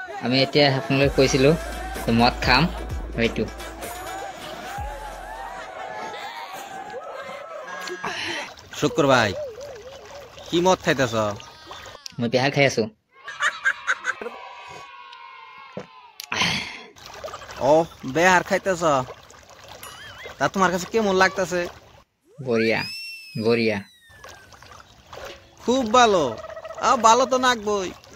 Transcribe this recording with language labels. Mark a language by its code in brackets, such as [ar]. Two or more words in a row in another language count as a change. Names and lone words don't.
[as] আমি এতিয়া আপোনালোকে কৈছিলো মদ খাম হয়তো [bn] শুক্র ভাই কি মদ খাইতেছ? [as] মই বিহাৰ খাই আছো [bn] ও বেহার খাইতেছ? তা তোমার কাছে কেমন লাগতেছে? [hi] बढ़िया बढ़िया [bn] খুব ভালো। ভালো তো নাকবই।